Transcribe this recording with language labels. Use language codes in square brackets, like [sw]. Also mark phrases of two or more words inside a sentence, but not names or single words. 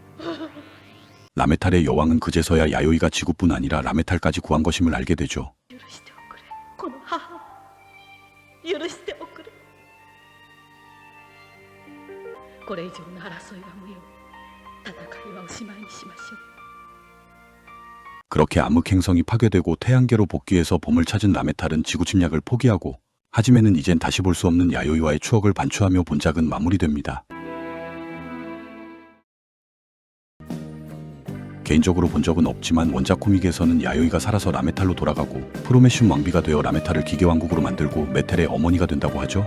[ko] 라메탈의 여왕은 그제서야 야요이가 지구뿐 아니라 라메탈까지 구한 것임을 알게 되죠. [ja] 許しておくれ、この母を許しておくれ。これ以上の争いは無用。戦いはおしまいにしましょう。 [ko] 그렇게 암흑행성이 파괴되고 태양계로 복귀해서 봄을 찾은 라메탈은 지구 침략을 포기하고 하지메는 이젠 다시 볼 수 없는 야요이와의 추억을 반추하며 본작은 마무리됩니다. 개인적으로 본 적은 없지만 원작 코믹에서는 야요이가 살아서 라메탈로 돌아가고 프로메슘 왕비가 되어 라메탈을 기계왕국으로 만들고 메텔의 어머니가 된다고 하죠.